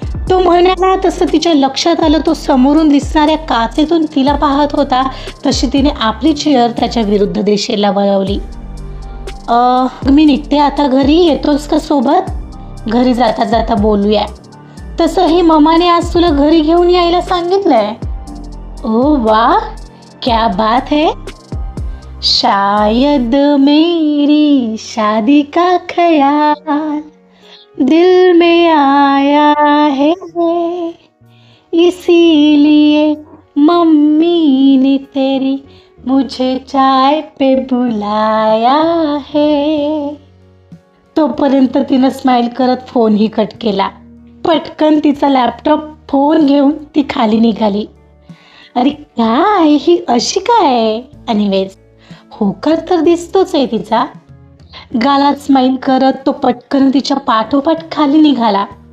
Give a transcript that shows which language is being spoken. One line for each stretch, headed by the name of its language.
Marathi: तो म्हणाला तसं तिच्या लक्षात आलं तो समोरून दिसणाऱ्या काचेतून तिला पाहत होता. तशी तिने आपली चेअर त्याच्या विरुद्ध दिशेला वळवली. मी निघते आता घरी, येतोस का सोबत? घरी जाता जाता बोलूया. तसंही ममाने आज तुला घरी घेऊन यायला सांगितलंय.
Hindi: ओ वाह, क्या बात है. शायद मेरी शादी का ख्याल दिल में आया है, इसीलिए मम्मी ने तेरी मुझे चाय पे बुलाया है.
Marathi: तोपर्यंत तिनं स्माईल करत फोनही कट केला. पटकन तिचा लॅपटॉप फोन घेऊन ती खाली निघाली. अरे काय ही अशी काय? एनिवेज होकार तर दिसतोच आहे तिचा. गालात स्माईल करत तो पटकन तिच्या पाठोपाठ खाली निघाला.